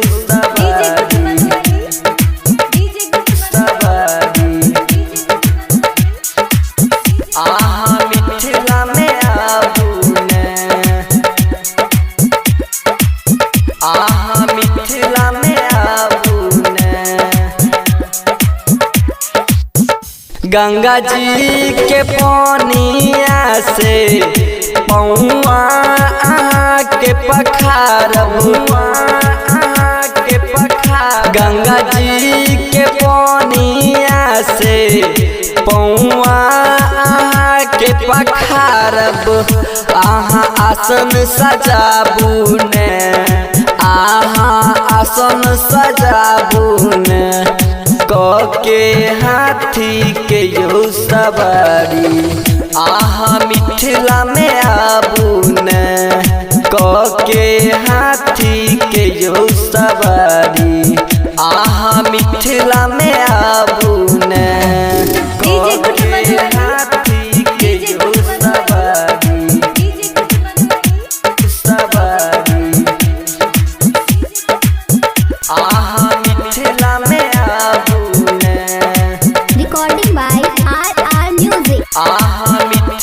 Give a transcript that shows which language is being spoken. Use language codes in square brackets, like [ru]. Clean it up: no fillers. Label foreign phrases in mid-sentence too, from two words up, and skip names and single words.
[mai] डीजे गुड मधुबनी डीजे गुड सवारी आहा मिथिला में आबू ने आहा मिथिला में आबू ने गंगा जी के पानिया से पौआ के पखारब के पखार गंगा जी के पानिया से पौआ के पखारब आहा आसन सजाबू ने आहा आसन सजाबू ने के हाथी के यो सवारी आहा मिथिला में आबू ने के हाथी के यो सवारी आहा मिथिला में आबू ने डीजे गुड मधुबनी हाथी के डीजे यो गुड मधुबनी सवारी डीजे गुड मधुबनी सवारी आहा मिथिला में आबू ने [en] recording by R music [mai] आहा